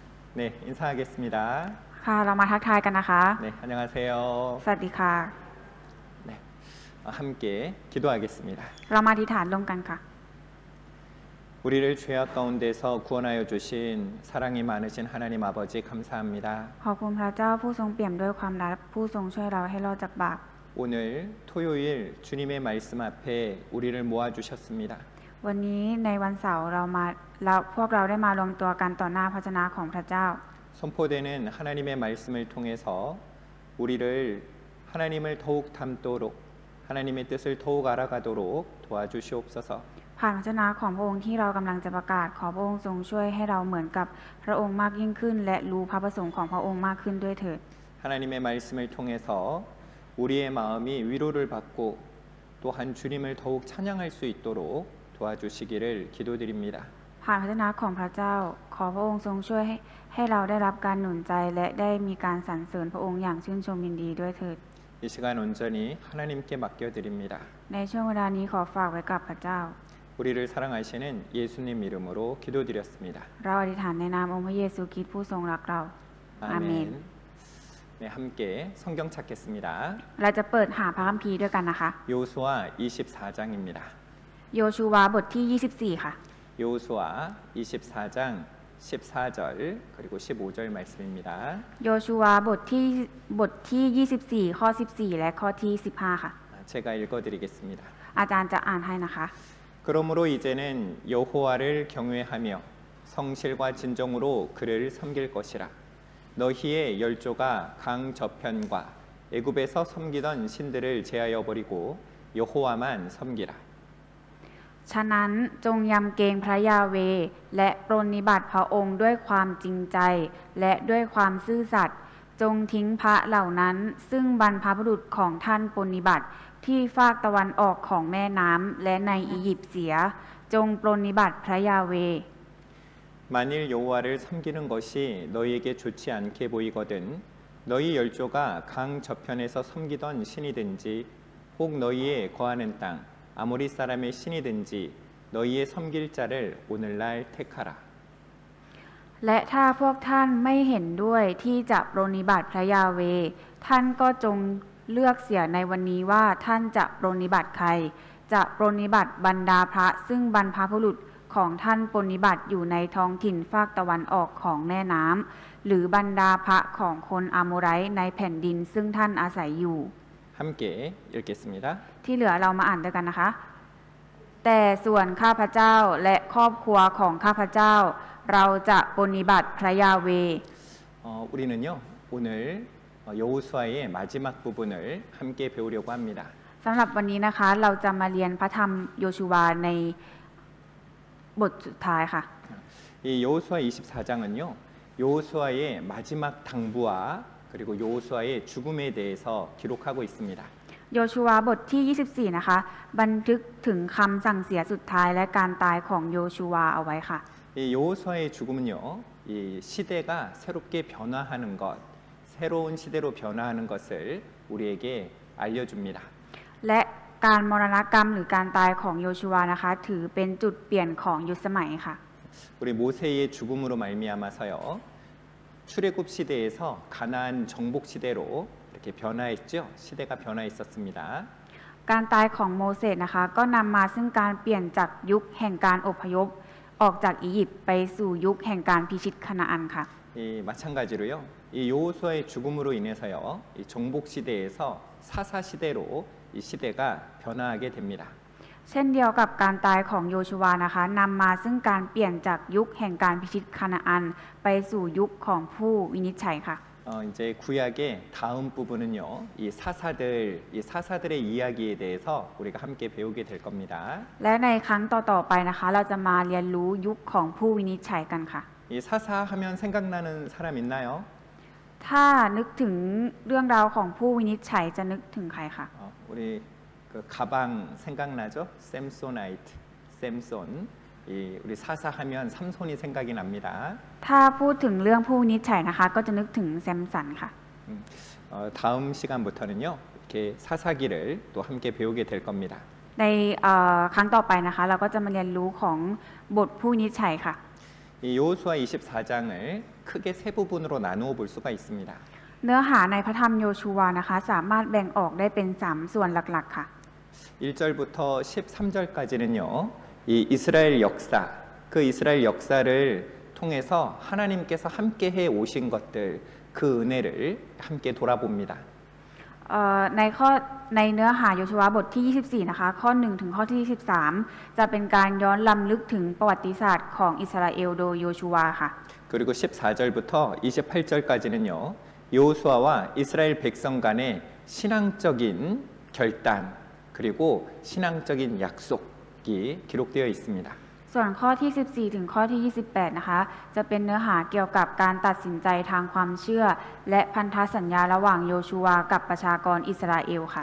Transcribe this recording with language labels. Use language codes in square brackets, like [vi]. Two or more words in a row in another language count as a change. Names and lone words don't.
[ko] 네, 인사하겠습니다. [th] ค่ะเรามาทักทายกันนะคะ [ko] 네, 안녕하세요. [th] สวัสดีค่ะ [ko] 네, 함께 기도하겠습니다. [th] เรามาอธิษฐานร่วมกันค่ะ [ko] 우리를 죄악 가운데서 구원하여 주신 사랑이 많으신 하나님 아버지 감사합니다. [th] ขอบคุณพระเจ้าผู้ทรงเปี่ยมด้วยความรักผู้ทรงช่วยเราให้รอดจากบาป [ko] 오늘 토요일 주님의 말씀 앞에 우리를 모아 주셨습니다. [th] วันนี้ในวันเสาร์พวกเราได้มารวมตัวกันต่อหน้าพระเจ้าของพระเจ้า [ko] 선포되는 하나님의 말씀을 통해서 우리를 하나님을 더욱 닮도록 하나님의 뜻을 더욱 알아가도록 도와주시옵소서. [th] ผ่านพระเจ้าของพระองค์ที่เรากำลังจะประกาศขอพระองค์ทรงช่วยให้เราเหมือนกับพระองค์มากยิ่งขึ้นและรู้พระประสงค์ของพระองค์มากขึ้นด้วยเถิด [ko] 하나님의 말씀을 통해서 우리의 마음이 위로를 받고 또한 주님을 더욱 찬양할 수 있도록 도와주시기를 기도드립니다. [th] ผ่านพระเจ้าของพระเจ้าขอพระองค์ทรงช่วยให้เราได้รับการหนุนใจและได้มีการสรรเสริญพระองค์อย่างชื่นชมยินดีด้วยเถิด [ko] 이 시간 온전히 하나님께 맡겨드립니다. [th] ในช่วงเวลานี้ขอฝากไว้กับพระเจ้า [ko] 우리를 사랑하시는 예수님 이름으로 기도드렸습니다. [th] เราอธิษฐานในนามองค์พระเยซูคริสต์ผู้ทรงรักเรา อาเมน [ko] 네, 함께 성경 찾겠습니다. [th] เราจะเปิดหาพระคัมภีร์ด้วยกันนะคะ [ko] 여호수아 24장입니다. [th] โยชูวาบทที่ 24 ค่ะ [ko] 여호수아 24장 14절 그리고 15절 말씀입니다. [th] โยชูวาบทที่ 24 ข้อ 14 และข้อที่ 15 ค่ะ [ko] 제가 읽어드리겠습니다. [th] อาจารย์จะอ่านให้นะคะ [ko] 그러므로 이제는 여호와를 경외하며 성실과 진정으로 그를 섬길 것이라. 너희의 열조가 강 저편과 애굽에서 섬기던 신들을 제하여 버리고 여호와만 섬기라. [th] ฉะนั้นจงยำเกรงพระยาเวห์และปรนนิบัติพระองค์ด้วยความจริงใจ และด้วยความซื่อสัตย์จงทิ้งพระเหล่านั้นซึ่งบรรพบุรุษของท่านปรนนิบัติที่ฝากตะวันออกของแม่น้ำและในอียิปต์เสีย จงปรนนิบัติพระยาเวห์ [ko] 만일 여호와를 섬기는 것이 너희에게 좋지 않게 보이거든 너희 열조가 강 저편에서 섬기던 신이든지 혹 너희의 거하는 땅 아모리 사람의 신이든지 너희의 섬길 자를 오늘날 택하라. [th] และถ้าพวกท่านไม่เห็นด้วยที่จะปรนนิบัติพระยาเวห์ท่านก็จงเลือกเสียในวันนี้ว่าท่านจะปรนนิบัติใคร จะปรนนิบัติบรรดาพระซึ่งบรรพบุรุษของท่านปรนนิบัติอยู่ในท้องถิ่นภาคตะวันออกของแม่น้ำหรือบรรดาพระของคนอาโมไรต์ในแผ่นดินซึ่งท่านอาศัยอยู่ [ko] 함께 읽겠습니다. [th] ที่เหลือเรามาอ่านด้วยกันนะคะ แต่ส่วนข้าพเจ้าและครอบครัวของข้าพเจ้า เราจะปรนนิบัติพระยาเวห์ [ko] 우리는요 오늘 여호수아의 마지막 부분을 함께 배우려고 합니다. [th] สำหรับวันนี้นะคะเราจะมาเรียนพระธรรมโยชูวาในบทสุดท้ายค่ะ [ko] 이 여호수아 24장은요 여호수아의 마지막 당부와 그리고 여호수아의 죽음에 대해서 기록하고 있습니다. [th] โยชูวาบทที่ 24 นะคะบันทึกถึงคำสั่งเสียสุดท้ายและการตายของโยชูวาเอาไว้ค่ะ [ko] 이 여호수아의 죽음은요 이 시대가 새롭게 변화하는 것 새로운 시대로 변화하는 것을 우리에게 알려줍니다. [th] และการมรณกรรมหรือการตายของโยชูวานะคะถือเป็นจุดเปลี่ยนของยุคสมัยค่ะ [ko] 우리 모세의 죽음으로 말미암아서요 출애굽 시대에서 가나안 정복 시대로 이렇게 변화했죠. 시대가 변화했었습니다. [th] การตายของโมเสสนะคะก็นำมาซึ่งการเปลี่ยนจากยุคแห่งการอพยพออกจากอียิปต์ไปสู่ยุคแห่งการพิชิตคานาอันค่ะ [ko] 마찬가지로요. 이 여호수아의 죽음으로 인해서요. 이 정복 시대에서 사사 시대로 이 시대가 변화하게 됩니다. [th] เช่นเดียวกับการตายของโยชูวานะคะนำมาซึ่งการเปลี่ยนจากยุคแห่งการพิชิตคานาอันไปสู่ยุคของผู้วินิจฉัยค่ะ [ko] 이제 구약의 다음 부분은요. 이 사사들의 이야기에 대해서 우리가 함께 배우게 될 겁니다. [th] และในครั้งต่อๆไปนะคะเราจะมาเรียนรู้ยุคของผู้วินิจฉัยกันค่ะ [ko] 이 사사하면 생각나는 사람 있나요? [th] ถ้านึกถึงเรื่องราวของผู้วินิจฉัยจะนึกถึงใครคะ [ko] 우리 그 가방 생각나죠? 샘소나이트, 샘손. 우리 사사하면 삼손이 생각이 납니다. [th] ถ้าพูดถึงเรื่องผู้วินิจฉัยนะคะก็จะนึกถึงแซมสันค่ะ [ko] 다음 시간부터는요. 이렇게 사사기를 또 함께 배우게 될 겁니다. [th] ในครั้งต่อไปนะคะเราก็จะมาเรียนรู้ของบทผู้วินิจฉัยค่ะ [ko] 이 여호수아 24장을 크게 세 부분으로 나누어 볼 수가 있습니다. [th] เนื้อหาในพระธรรมโยชูวานะคะสามารถแบ่งออกได้เป็น3ส่วนหลักๆค่ะ [ko] 1절부터 13절까지는요. 이 이스라엘 역사, 그 이스라엘 역사를 통해서 하나님께서 함께 해 오신 것들, 그 은혜를 함께 돌아봅니다. [th] ในเนื้อหาโยชูวาบทที่ 24 นะคะ ข้อ 1 ถึงข้อที่ 23 จะเป็นการย้อนลำลึกถึงประวัติศาสตร์ของอิสราเอลโดยโยชูวาค่ะ [ko] 그리고 14절부터 28절까지는요. 여호수아와 이스라엘 백성 간의 신앙적인 결단 그리고 신앙적인 약속이 기록되어 있습니다. [th] ส่วนข้อที่ 14 ถึงข้อที่ 28 นะคะ จะเป็นเนื้อหาเกี่ยวกับการตัดสินใจทางความเชื่อ และพันธสัญญาระหว่างโยชูวากับประชากรอิสราเอลค่ะ